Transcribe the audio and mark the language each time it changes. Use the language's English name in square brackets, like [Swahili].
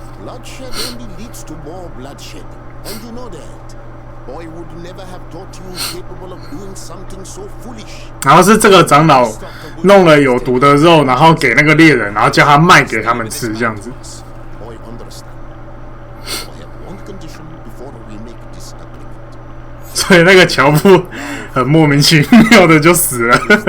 [English] Bloodshed only leads to more bloodshed, and you know that. Boy would never have thought you capable of doing something so foolish. [Chinese] 然后是这个长老弄了有毒的肉，然后给那个猎人，然后叫他卖给他们吃，这样子。 [English] Boy, understand. I have one condition before we make this agreement. [Chinese] 所以那个樵夫很莫名其妙的就死了。